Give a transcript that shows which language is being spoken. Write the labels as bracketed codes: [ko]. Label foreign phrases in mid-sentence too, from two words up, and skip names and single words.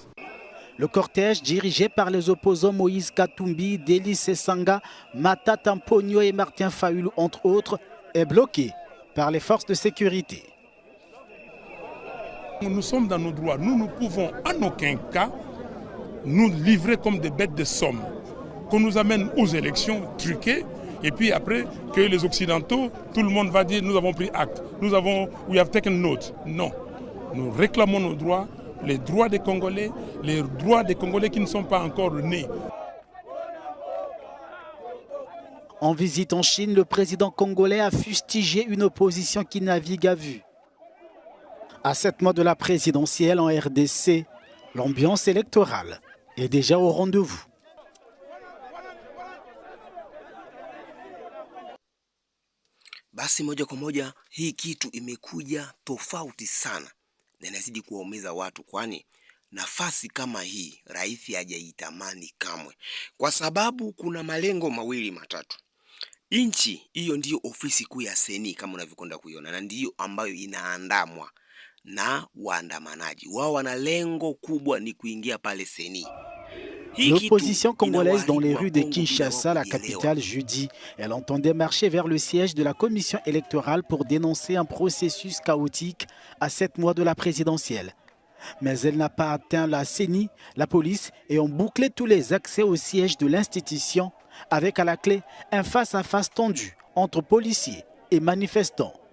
[fr] Le cortège, dirigé par les opposants Moïse Katumbi, Délice Sanga, Matata Mpogno et Martin Fayulu, entre autres, est bloqué par les forces de sécurité. Nous sommes dans nos droits. Nous ne pouvons en aucun cas nous livrer comme des bêtes de somme. Qu'on nous amène aux élections truquées et puis après que les Occidentaux, tout le monde va dire nous avons pris acte. [en] We have taken note. [fr] Non. Nous réclamons nos droits, les droits des Congolais qui ne sont pas encore nés. En visite en Chine, le président congolais a fustigé une opposition qui navigue à vue. À 7 mois de la présidentielle en RDC, l'ambiance électorale est déjà au rendez-vous. [sw] Basi moja kwa moja hii kitu imekuja tofauti sana na inazidi kuwaumiza watu, kwani nafasi kama hii rais hajaitamani kamwe, kwa sababu kuna malengo mawili matatu. Nchi hiyo ndiyo ofisi kuu ya CENI kama unavyokwenda kuiona, na ndiyo ambayo inaandamwa na waandamanaji. Wao wana lengo kubwa ni kuingia pale CENI. [fr] L'opposition congolaise dans les rues de Kinshasa, la capitale, jeudi, elle entendait marcher vers le siège de la commission électorale pour dénoncer un processus chaotique à 7 mois de la présidentielle. Mais elle n'a pas atteint la CENI, la police, et ont bouclé tous les accès au siège de l'institution, avec à la clé un face-à-face tendu entre policiers et manifestants.